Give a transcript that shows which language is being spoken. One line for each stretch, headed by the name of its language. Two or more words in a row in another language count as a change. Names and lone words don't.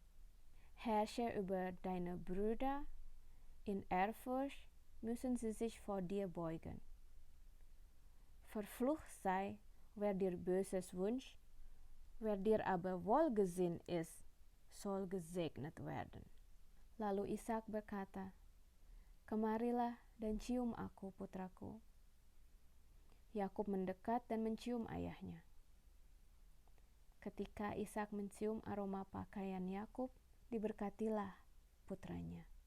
German: Herrsche über deine Brüder, in Ehrfurcht müssen sie sich vor dir beugen. Verflucht sei, wer dir Böses wünscht, wer dir aber wohlgesinnt ist, soll gesegnet werden.
Indonesian: Lalu Ishak berkata, "Kemarilah dan cium aku, putraku." Yakub mendekat dan mencium ayahnya. Ketika Ishak mencium aroma pakaian Yakub, diberkatilah putranya.